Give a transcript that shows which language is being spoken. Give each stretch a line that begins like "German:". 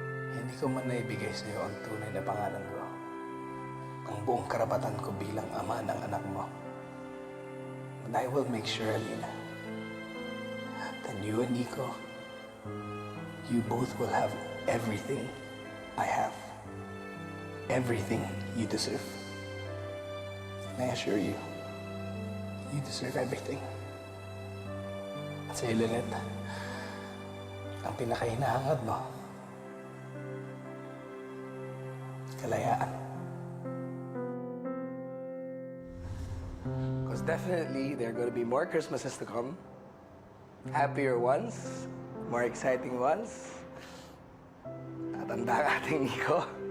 Filipino: Hindi ko man naibigay sa iyo ang tunay na pangalan ko. Ang buong karapatan ko bilang ama ng anak mo.
English: But I will make sure, Alina, that you and Nico, you both will have everything I have. Everything you deserve. And I assure you, you deserve everything.
Filipino: At sa iyo, Lynette, ang pinakahinahangad mo, kalayaan.
English: Because definitely, there are going to be more Christmases to come. Happier ones, more exciting ones.
Filipino: Tatanda ka ating Nico.